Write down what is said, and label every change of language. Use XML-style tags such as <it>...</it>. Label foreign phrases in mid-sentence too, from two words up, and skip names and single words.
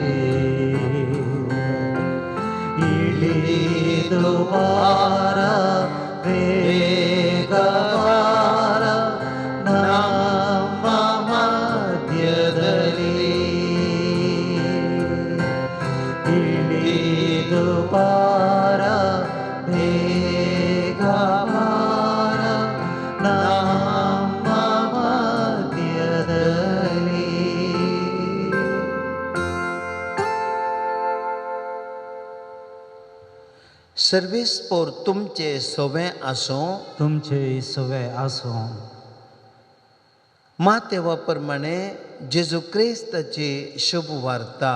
<kn>ಇಳಿದು ಬಾರ, ಬೇಗ ಬಾರ ನಮ್ಮ ಮಧ್ಯದಲ್ಲಿ, ಇಳಿದು ಬಾರ, ಬೇಗ ಬಾರ ನಮ್ಮ ಮಧ್ಯದಲ್ಲಿ.</kn> <kok>सर्वेस्पोर तुमचे सोबे आसूं. तुमचे सवे आसूं. मातेवा प्रमाणे जेजू क्रिस्ताची शुभ वार्ता.</kok>